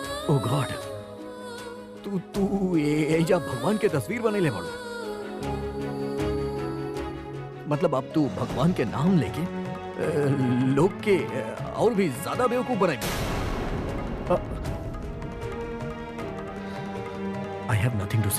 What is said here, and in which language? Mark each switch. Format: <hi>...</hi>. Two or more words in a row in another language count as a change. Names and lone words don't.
<bho>ओ गॉड, तू एजा भगवान के तस्वीर बनेले बाड़ू। मतलब अब तू भगवान के नाम लेके लोग के और भी ज्यादा बेवकूफ बनाएगी।</bho> <en>I have nothing to say.</en>